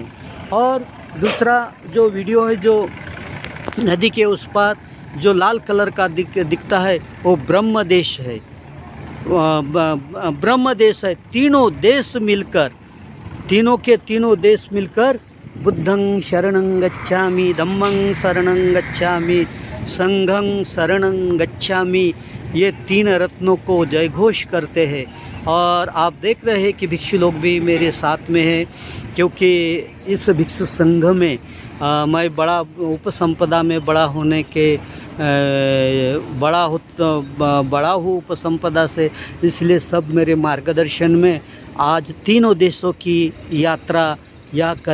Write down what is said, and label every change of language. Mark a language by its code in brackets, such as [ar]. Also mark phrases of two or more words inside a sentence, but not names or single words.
[hi] और दूसरा जो वीडियो है, जो नदी के उस पार जो लाल कलर का दिखता है, वो ब्रह्म देश है, ब्रह्म देश है। तीनों देश मिलकर, तीनों के तीनों देश मिलकर [pi] बुद्धं शरणं गच्छामि, धम्मं शरणं गच्छामि, संघं शरणं गच्छामि, [hi] ये तीन रत्नों को जय घोष करते हैं। और आप देख रहे हैं कि भिक्षु लोग भी मेरे साथ में हैं, क्योंकि इस भिक्षु संघ में मैं बड़ा उपसंपदा में बड़ा होने के बड़ा हूँ उपसंपदा से, इसलिए सब मेरे मार्गदर्शन में आज तीनों देशों की यात्रा या